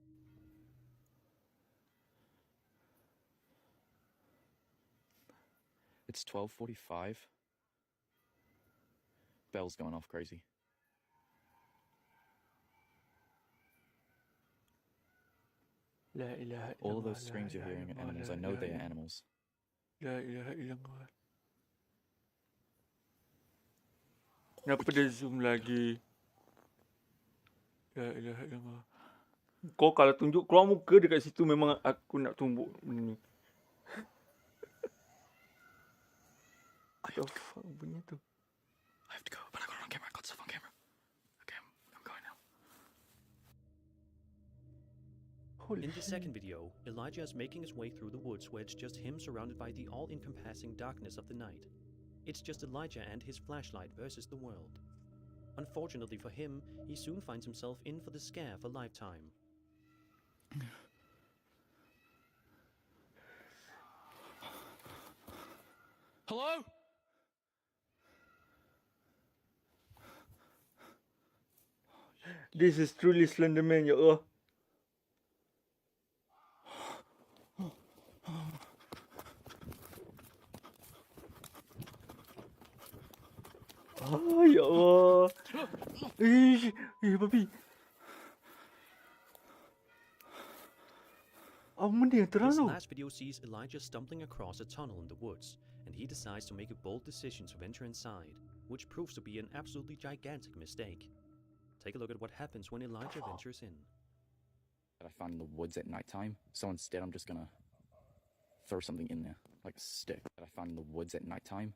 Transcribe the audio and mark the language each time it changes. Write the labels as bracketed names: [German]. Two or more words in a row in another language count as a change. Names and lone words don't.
[English] It's 12:45. Bell's going off crazy. [Arabic] لا إله [English] All of [Arabic] illallah, [English] those screams [Arabic] la [English] you're [Arabic] ilaha [English] hearing are [Arabic] illallah, [English] animals. [Arabic] la [English] I know [Arabic] ilaha [English] they are [Arabic] illallah. [English] animals. [Arabic] لا إله إلا الله. [Malay] Kenapa dia zoom lagi? [Arabic] لا إله إلا الله. [Malay] Kau kalau tunjuk keluar muka dekat situ memang aku nak tumbuk benda ni. [English] What the fuck [Malay] bunyi tu? [English] I have to go, but I got it on camera. I got stuff on camera. Okay, I'm going now. Holy In the shit. second video, Elijah is making his way through the woods where it's just him surrounded by the all-encompassing darkness of the night. It's just Elijah and his flashlight versus the world. Unfortunately for him, he soon finds himself in for the scare of a lifetime. Hello? This is truly Slenderman, [Arabic] يا الله. آه، يا الله. [Malay] Babi. Apa benda yang terang [English] This [Malay] tu? [English] last video sees Elijah stumbling across a tunnel in the woods, and he decides to make a bold decision to venture inside, which proves to be an absolutely gigantic mistake. Take a look at what happens when Elijah ventures in. That I found in the woods at nighttime. So instead, I'm just gonna throw something in there, like a stick that I found in the woods at nighttime.